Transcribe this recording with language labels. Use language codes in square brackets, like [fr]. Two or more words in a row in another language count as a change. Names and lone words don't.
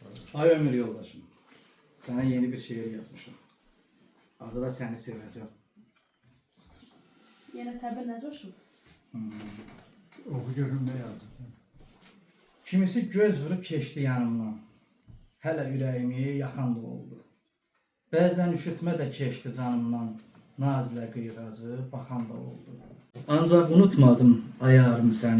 [az] Ay ömür yoldaşım, sana yeni bir şiir yazmışım. [tr] Adı da Seni Seveceğim. [az] Yine təbir nə coşub? [tr] Oku görüm ne yazdı. [az] Kimisi göz vurup keçdi yanımdan. Hələ ürəyimi yaxan da oldu. Bəzən üşütmə də keçdi canımdan. Nazilə qıyğacı baxan da oldu. Ancaq unutmadım ayarım səni.